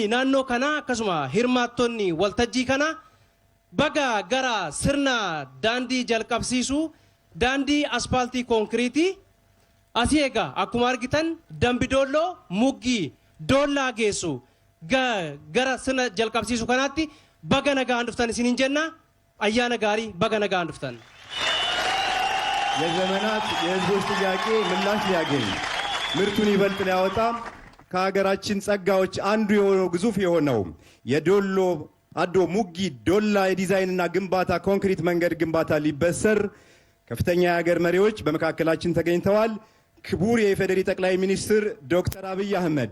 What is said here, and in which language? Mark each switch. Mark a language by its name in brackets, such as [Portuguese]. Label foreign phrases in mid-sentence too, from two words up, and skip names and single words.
[Oromo] naannoo kanaa akkasuma hirmaattonni waltajjii kanaa baga gara sirna daandii jalqabsiisuu daandii aspaaltii konkiriitii asii egaa akkuma argitan Dambidolloo Muggii Doollaa geessu gara sirna jalqabsiisu kanaatti baga nagaan dhuftan isiniin jenna ayyaana gaarii baga nagaan dhuftan [Amharic] የዘመናት የህዝቦች ጥያቄ ምላሽ ሊያገኝ ምርቱን ይበልጥ ሊያወጣ ከሀገራችን ጸጋዎች አንዱ የሆነው ግዙፍ የሆነው የዶሎ አዶ ሙጊ ዶላ የዲዛይንና ግንባታ ኮንክሪት መንገድ ግንባታ ሊበሰር ከፍተኛ የሀገር መሪዎች በመካከላችን ተገኝተዋል። ክቡር የኢፌዴሪ ጠቅላይ ሚኒስትር ዶክተር አብይ አህመድ፣